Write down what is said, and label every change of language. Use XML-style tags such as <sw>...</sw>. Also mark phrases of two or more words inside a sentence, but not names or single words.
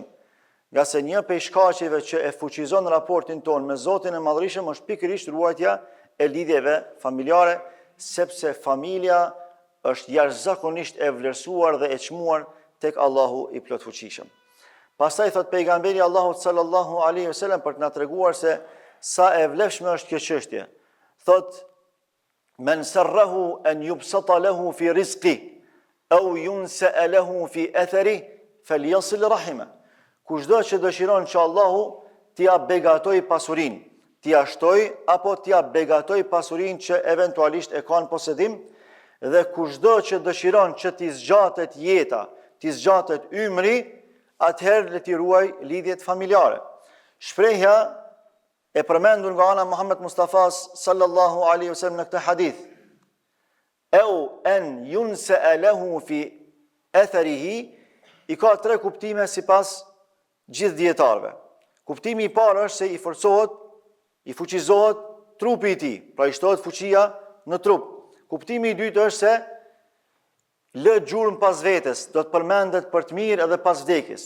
<sq>Nga se një prej shkaqeve që e fuqizon raportin ton me Zotin e Madhërisëm është pikërisht ruajtja e lidhjeve familjare, sepse familja është jashtëzakonisht e vlerësuar dhe e çmuar tek Allahu i plotfuqishëm. Pastaj thot pejgamberi Allahut</sq> <ar>صلى الله عليه وسلم</ar> <sq>për të na treguar se sa e vlefshme është kjo çështje.</sq> <ar>Thot: "من سره أن يبسط له في رزقه أو ينسأ له في أثره فليصل رحمه."</ar> <sq>Kushdo që dëshiron që Allahu t'ia begatoj pasurinë, t'ia shtoj apo t'ia begatoj pasurinë që eventualisht e ka në posedim, dhe kushdo që dëshiron që t'i zgjatet jeta, t'i zgjatet ymri, atëherë le t'i ruaj lidhjet familjare. Shprehja e përmendur nga ana Muhammed Mustafa</sq> <ar>صلى الله عليه وسلم</ar> <sq>në këtë hadith,</sq> <ar>"أو أن ينسأ له في أثره",</ar> <sq>i ka tre kuptime sipas gjithë dietarëve. Kuptimi i parë është se i forcohet, i fuqizohet trupi i tij, pra i shtohet fuqia në trup. Kuptimi i dytë është se lë gjurmë pas vetes, do të përmendet për të mirë edhe pas vdekjes.</sq>